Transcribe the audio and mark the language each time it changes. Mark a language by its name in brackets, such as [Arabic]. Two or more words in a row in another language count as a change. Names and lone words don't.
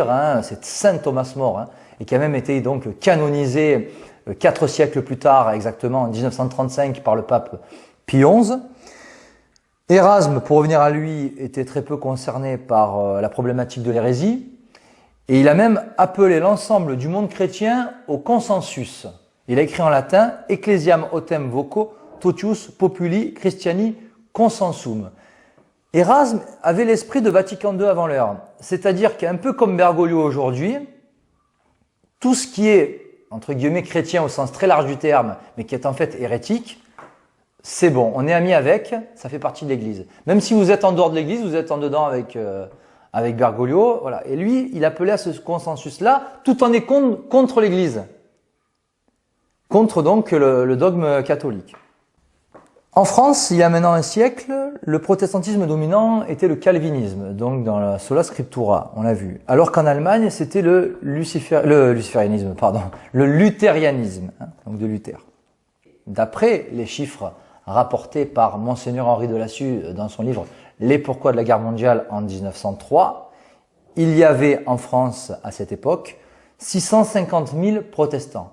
[French] C'est Saint Thomas More, et qui a même été donc canonisé 4 siècles plus tard, exactement en 1935, par le pape Pie XI. Erasme, pour revenir à lui, était très peu concerné par la problématique de l'hérésie, et il a même appelé l'ensemble du monde chrétien au consensus. Il a écrit en latin [Latin] « Ecclesiam autem voco, totius populi Christiani consensum ». [French] Erasme avait l'esprit de Vatican II avant l'heure, c'est-à-dire qu'un peu comme Bergoglio aujourd'hui, tout ce qui est entre guillemets chrétien au sens très large du terme, mais qui est en fait hérétique, c'est bon, on est amis avec, ça fait partie de l'Église. Même si vous êtes en dehors de l'Église, vous êtes en dedans avec Bergoglio, voilà. Et lui, il appelait à ce consensus-là, tout en étant contre l'Église, contre donc le dogme catholique. En France, il y a maintenant un siècle, le protestantisme dominant était le calvinisme, donc dans la [Latin] sola scriptura, [French] on l'a vu. Alors qu'en Allemagne, c'était le luthérianisme, donc de Luther. D'après les chiffres rapportés par Monseigneur Henri de Lassus dans son livre « Les pourquoi de la guerre mondiale » en 1903, il y avait en France, à cette époque, 650 000 protestants.